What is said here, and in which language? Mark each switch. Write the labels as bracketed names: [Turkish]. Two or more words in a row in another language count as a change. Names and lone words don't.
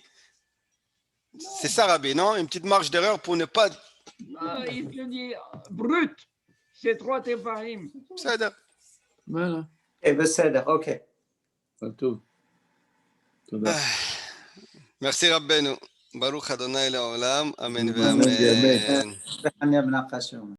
[French] C'est ça, Rabbi, non? Une petite marge d'erreur pour ne pas. Ah, il te dit brut, c'est 3 tefahim. Ça, Voilà. Eh bien, Cédar, ok. Pas tout. Toda. Merci, [Hebrew] רבנו. ברוך אדוני לעולם. אמן. Amen. Amen. Amen.